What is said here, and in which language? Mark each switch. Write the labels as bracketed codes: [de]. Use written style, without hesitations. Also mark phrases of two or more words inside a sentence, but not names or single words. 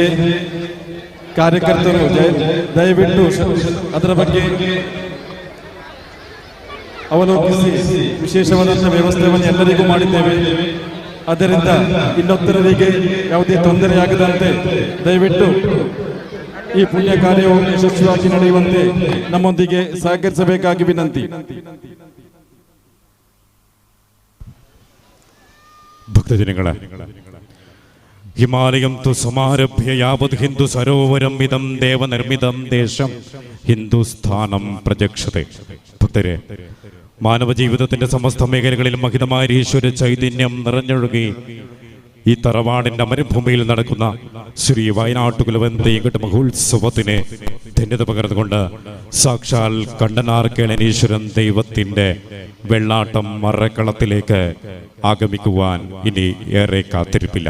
[kn] ಕಾರ್ಯಕರ್ತರು ದಯವಿಟ್ಟು ಅದರ ಬಗ್ಗೆ ಅವಲೋಕಿಸಿ ವಿಶೇಷವಾದಂತಹ ವ್ಯವಸ್ಥೆಯನ್ನು ಎಲ್ಲರಿಗೂ ಮಾಡಿದ್ದೇವೆ. ಅದರಿಂದ ಇನ್ನೊಬ್ಬರಿಗೆ ಯಾವುದೇ ತೊಂದರೆಯಾಗದಂತೆ ದಯವಿಟ್ಟು ಈ ಪುಣ್ಯ ಕಾರ್ಯವು ಯಶಸ್ವಿಯಾಗಿ ನಡೆಯುವಂತೆ ನಮ್ಮೊಂದಿಗೆ ಸಹಕರಿಸಬೇಕಾಗಿ ವಿನಂತಿ. [sa] ഭക്തജനങ്ങളെ, ഹിമാലയം തു സമാരഭ്യ യാവത് ഹിന്ദു സരോവരം ഇതം ദേവനിർമ്മിതം ദേശം ഹിന്ദുസ്ഥാനം പ്രജക്ഷത്തെ. [ml] ഭക്തരെ, മാനവ ജീവിതത്തിന്റെ സമസ്ത മേഖലകളിലും മഹിതമായ ഈശ്വര ചൈതന്യം നിറഞ്ഞൊഴുകി ഈ തറവാടിന്റെ അമരഭൂമിയിൽ നടക്കുന്ന ശ്രീ വയനാട്ടുകുലവൻ തെയ്യങ്കെട്ട് മഹോത്സവത്തിന് ധന്യത പകർന്നുകൊണ്ട് സാക്ഷാൽ കണ്ടനാർ കേളനീശ്വരൻ ദൈവത്തിന്റെ വെള്ളാട്ടം മറക്കളത്തിലേക്ക് ആഗമിക്കുവാൻ ഇനി ഏറെ കാത്തിരിപ്പില്ല.